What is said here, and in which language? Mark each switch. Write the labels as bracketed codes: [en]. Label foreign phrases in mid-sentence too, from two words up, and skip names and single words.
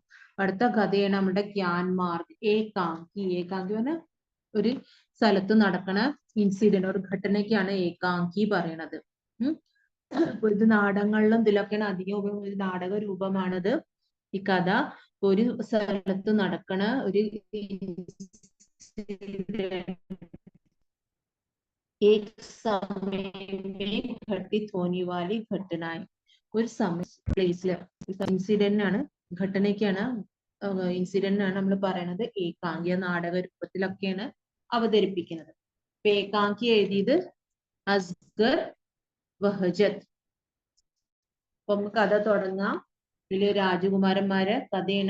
[ml] അടുത്ത കഥയാണ് നമ്മുടെ ജ്ഞാൻ മാർഗ്. ഏകാങ്കി. ഏകാങ്കി പറഞ്ഞാൽ ഒരു സ്ഥലത്ത് നടക്കണ ഇൻസിഡന്റ്, ഒരു ഘട്ടനയ്ക്കാണ് ഏകാങ്കി പറയണത്. ഇത് നാടകങ്ങളിലും ഇതിലൊക്കെയാണ് അധികം ഒരു നാടക രൂപമാണിത്. ഈ കഥ ഒരു സ്ഥലത്ത് നടക്കണ ഒരു [hi] एक समय में घटित होने वाली घटनाएं. [ml] ഒരു പ്ലേസില് ഇൻസിഡന്റ് ആണ്, ഘട്ടനയ്ക്കാണ്, ഇൻസിഡന്റ് ആണ് നമ്മൾ പറയണത്. ഏകാംഗി നാടക രൂപത്തിലൊക്കെയാണ് അവതരിപ്പിക്കുന്നത്. ഏകാംഗി എഴുതിയത് അസ്ഗർ വഹജത്ത്. അപ്പൊ നമുക്ക് കഥ തുടങ്ങാം. ഇതില് രാജകുമാരന്മാരെ കഥയാണ്.